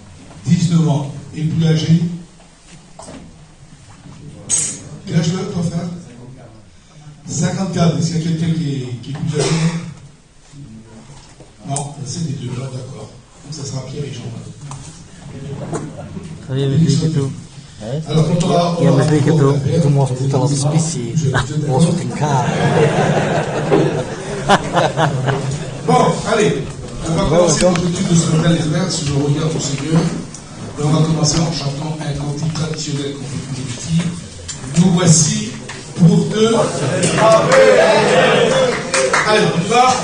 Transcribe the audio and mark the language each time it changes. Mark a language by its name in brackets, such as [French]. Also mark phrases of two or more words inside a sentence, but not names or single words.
[French] 19 ans. Et le plus âgé? Quel âge tu as, toi, frère? 54. Est-ce qu'il y a quelqu'un qui est plus âgé? Non, c'est des deux, là, d'accord. Donc, ça sera Pierre et Jean. Très bien, monsieur Keto. Alors, quand on va... [Swedish] Ja, monsieur Keto, du måste ta oss specie. Och så till kar. [French] Bon, allez. On va commencer notre étude de ce matin, les frères, si je regarde au Seigneur. Et on va commencer en chantant un cantique traditionnel qu'on fait plus d'habitude. Nous voici pour eux. Allez, on y va.